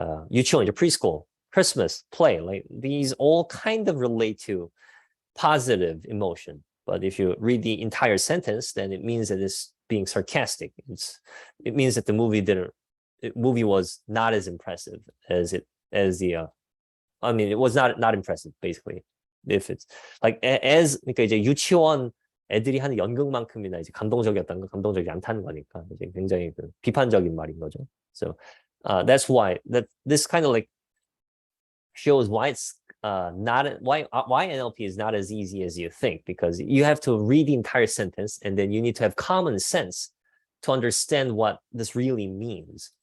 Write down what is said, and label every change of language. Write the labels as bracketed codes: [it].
[en] 유치원, preschool, Christmas, play, like these all kind of relate to positive emotion. But if you read the entire sentence, then it means that it's being sarcastic. It means that the movie was not as impressive it was not impressive basically. If it's like [ko] 그러니까 이제 유치원 애들이 하는 연극만큼이나 이제 감동적이었다는 건 감동적이지 않다는 거니까 이제 굉장히 비판적인 말인 거죠. [en] So that's why this kind of like shows why it's why NLP is not as easy as you think, because you have to read the entire sentence and then you need to have common sense to understand what this really means.